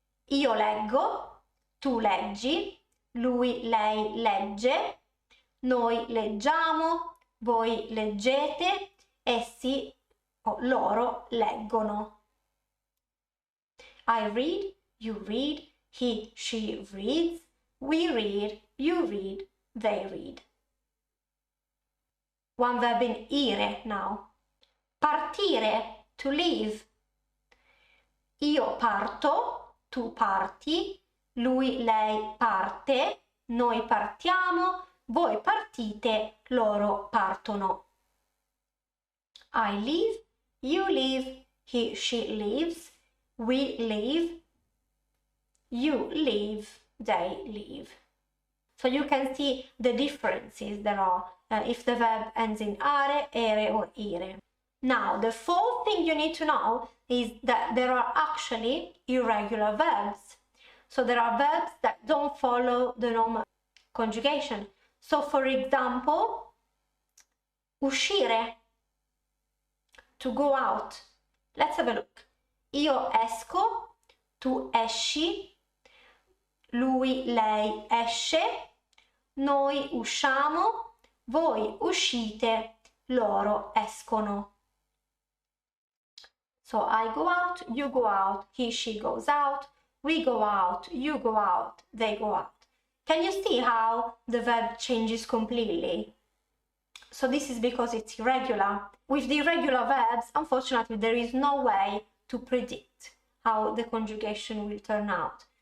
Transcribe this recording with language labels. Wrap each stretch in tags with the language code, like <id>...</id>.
<it>Io leggo, tu leggi, lui, lei legge, noi leggiamo, voi leggete, essi o loro leggono.</it> <en>I read, you read, he, she reads, we read, you read, they read. One verb in ire now. Partire, to leave.</en> <it>Io parto, tu parti, lui, lei parte, noi partiamo, voi partite, loro partono.</it> <en>I leave, you leave, he, she leaves, we leave, you leave, they leave. So you can see the differences there are if the verb ends in are, ere, or ire. Now, the 4th thing you need to know is that there are actually irregular verbs. So there are verbs that don't follow the normal conjugation. So for example, uscire, to go out. Let's have a look.</en> <it>Io esco, tu esci, lui, lei esce, noi usciamo, voi uscite, loro escono.</it> <en>So I go out, you go out, he, she goes out, we go out, you go out, they go out. Can you see how the verb changes completely? So this is because it's irregular. With the irregular verbs, unfortunately, there is no way to predict how the conjugation will turn out.</en>